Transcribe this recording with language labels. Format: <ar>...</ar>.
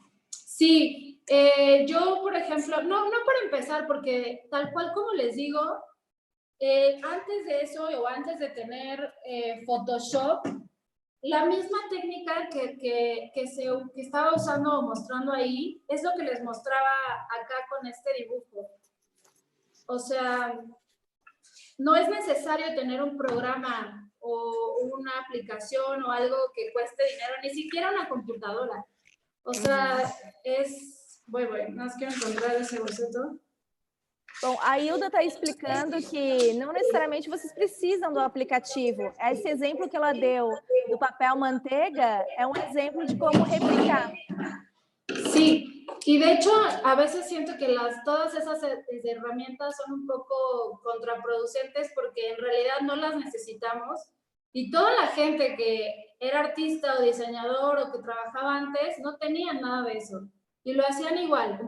<es>Sí, yo, por ejemplo, no para empezar, porque tal cual como les digo, antes de eso o antes de tener Photoshop, la misma técnica que estaba usando o mostrando ahí es lo que les mostraba acá con este dibujo. O sea, no es necesario tener un programa o una aplicación o algo que cueste dinero, ni siquiera una computadora. O sea, Voy, nós quiero encontrar esse boceto.</es> <pt>Bom, a Hilda está explicando que não necessariamente vocês precisam do aplicativo. Esse exemplo que ela deu do papel manteiga é um exemplo de como replicar.</pt> <es>Sí, y de hecho a veces siento que todas esas herramientas son un poco contraproducentes porque en realidad no las necesitamos, y toda la gente que era artista o diseñador o que trabajaba antes no tenían nada de eso y lo hacían igual.</es>